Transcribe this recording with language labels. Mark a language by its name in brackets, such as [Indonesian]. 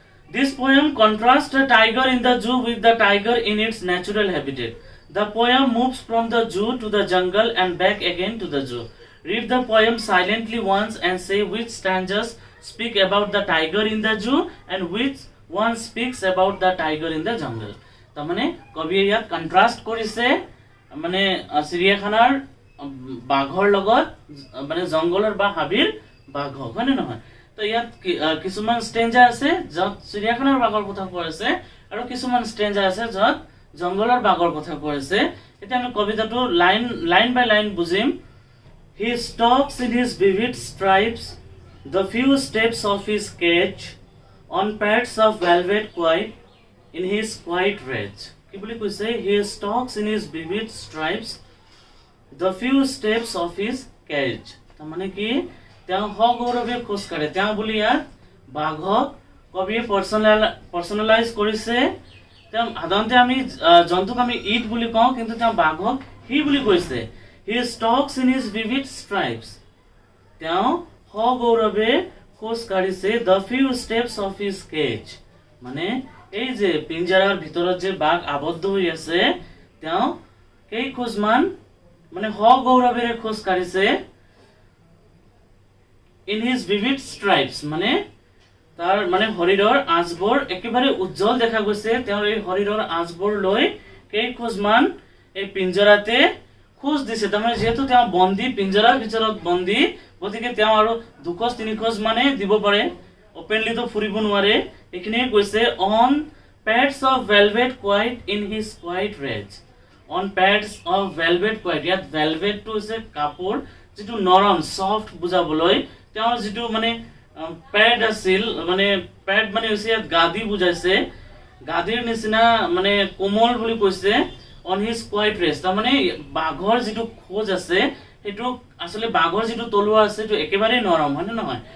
[English] This poem contrasts a tiger in the zoo with the tiger in its natural habitat. The poem moves from the zoo to the jungle and back again to the zoo. Read the poem silently once and say which stanzas speak about the tiger in the zoo and which one speaks about the tiger in the jungle. [Assamese] তাৰমানে কবিয়ে ইয়াত contrast কৰিছে, মানে চিৰিয়াখানাৰ বাঘৰ লগত মানে জংগলৰ বা হাবিৰ বাঘক, হয়নে নহয়? তো ইয়াত কিছুমান ষ্টেঞ্জা আছে য'ত চিৰিয়াখানাৰ বাঘৰ কথা কোৱা আছে আৰু কিছুমান ষ্টেঞ্জা আছে য'ত জংগলৰ বাঘৰ কথা কোৱা আছে। এতিয়া আমি কবিতাটো line by line বুজিম। [English] He stalks in his vivid stripes the few steps of his cage on pads of velvet quiet in his quiet rage. [Assamese] কি বুলি কৈছে? [English] He stalks in his vivid stripes the few steps of his cage. [Assamese] তাৰ মানে কি তেওঁ সগৌৰৱে খোজ কাঢ়ে। তেওঁ বুলি ইয়াত বাঘক কবিয়ে পাৰ্চনেলাইজ কৰিছে। তেওঁ সাধাৰণতে আমি জন্তুক আমি ইট বুলি কওঁ, কিন্তু তেওঁ বাঘক হি বুলি কৈছে। [English] He stalks in his vivid stripes. [Assamese] তেওঁ সগৌৰৱে খোজ কাঢ়িছে [English] the few steps of his cage. [Assamese] মানে এই যে পিঞ্জাৰাৰ ভিতৰত যে বাঘ আবদ্ধ হৈ আছে, তেওঁ কেই খোজমান মানে সগৌৰৱেৰে খোজ কাঢ়িছে। [English] In his vivid stripes [Assamese] মানে তাৰ মানে শৰীৰৰ আঁচবোৰ একেবাৰে উজ্জ্বল দেখা গৈছে। তেওঁৰ এই শৰীৰৰ আঁচবোৰ লৈ কেই খোজমান এই পিঞ্জৰাতে খোজ দিছে। তাৰমানে যিহেতু তেওঁ বন্দী, পিঞ্জৰাৰ ভিতৰত বন্দী, গতিকে তেওঁ আৰু 200-3 খোজ মানে দিব পাৰে, অপেনলিতো ফুৰিব নোৱাৰে। এইখিনিয়ে কৈছে [English] On pads of velvet quiet in his quiet rage. On pads of velvet quiet, [Assamese] ইয়াত velvetটো হৈছে কাপোৰ যিটো নৰম সফট বুজাবলৈ। তেওঁৰ যিটো মানে পেড আছিল, মানে পেড মানে হৈছে ইয়াত গাদী বুজাইছে, গাদীৰ নিচিনা মানে কোমল বুলি কৈছে। [English] on his quiet rest, [Assamese] তাৰমানে বাঘৰ যিটো খোজ আছে সেইটো আচলতে বাঘৰ যিটো তলুৱা আছে সেইটো একেবাৰে নৰম, হয়নে নহয়?